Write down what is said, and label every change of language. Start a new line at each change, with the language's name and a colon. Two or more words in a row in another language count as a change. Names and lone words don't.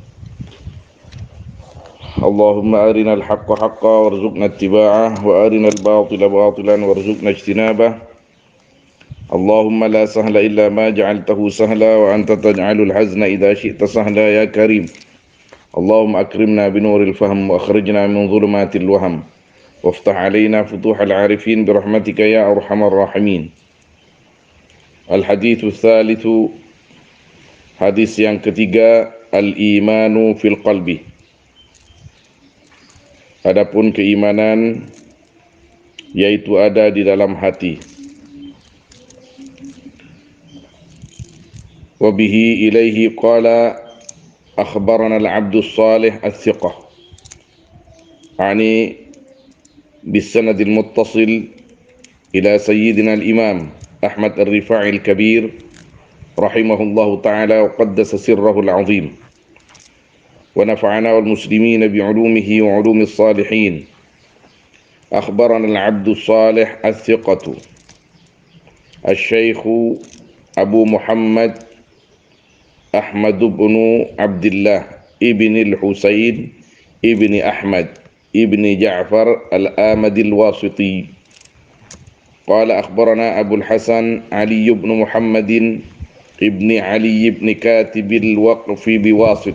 Arabic: اللهم أرنا الحق حقا وارزقنا اتباعه وأرنا الباطل باطلا وارزقنا اجتنابه. اللهم لا سهل إلا ما جعلته سهلا وأنت تجعل الحزن إذا شئت سهلا يا كريم. اللهم أكرمنا بنور الفهم وأخرجنا من ظلمات الوهم وافتح علينا فتوح العارفين برحمتك يا أرحم الراحمين. الحديث الثالث,
Indonesian: hadis yang ketiga,
Arabic: الإيمان في القلب.
Indonesian: Adapun keimanan yaitu ada di dalam hati.
Arabic: وبه إليه قال أخبرنا العبد الصالح الثقة يعني بالسند المتصل إلى سيدنا الإمام أحمد الرفاعي الكبير رحمه الله تعالى وقدس سره العظيم ونفعنا والمسلمين بعلومه وعلوم الصالحين. أخبرنا العبد الصالح الثقة الشيخ أبو محمد Ahmad bin Abdullah ibn al-Husain ibn Ahmad ibn Ja'far al-Amadi al-Wasiti. قال أخبرنا أبو الحسن علي بن محمد بن علي بن كاتب الوقف بواسط.